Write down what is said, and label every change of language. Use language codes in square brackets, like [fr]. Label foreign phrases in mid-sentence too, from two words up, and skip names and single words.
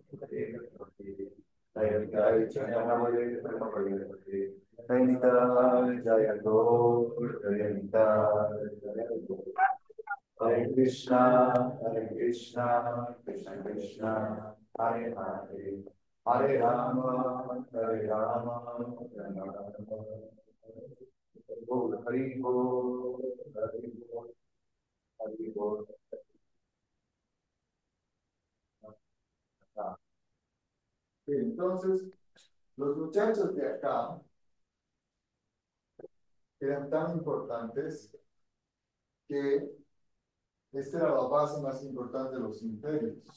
[sa] हरे कृष्ण कृष्ण कृष्ण हरे हरे हरे राम हरे राम राम राम हरि बोल हरि बोल हरि बोल, Hari Bol, Hari Bol. [es] Entonces, los muchachos de acá eran tan importantes que esta era la base más importante de los imperios.